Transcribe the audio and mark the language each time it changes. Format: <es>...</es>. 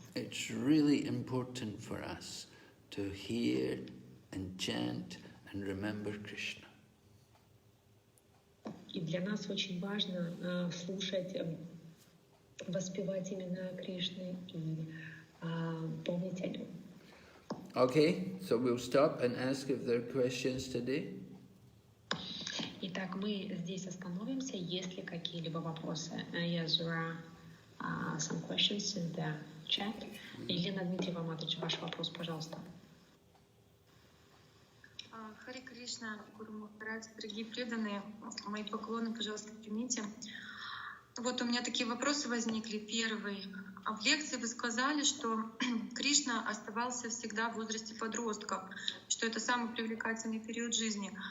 <en>It's really important for us to hear and chant and remember Krishna.</en> <ru>И для нас очень важно слушать, воспевать имена Кришны и помнить о нем.</ru> <en>Okay, so we'll stop and ask if there are questions today.</en> <ru>Итак, мы здесь остановимся. Есть ли какие-либо вопросы?</ru> <en>Yes, there are some questions in the chat.</en> <ru>Елена Дмитриева Матович, ваш вопрос, пожалуйста. Харе Кришна, Гуру Махарадж, дорогие преданные, мои поклоны, пожалуйста, примите. Вот у меня такие вопросы возникли. Первый. В лекции вы сказали, что Кришна оставался всегда в возрасте подростков, что это самый привлекательный период жизни.</ru>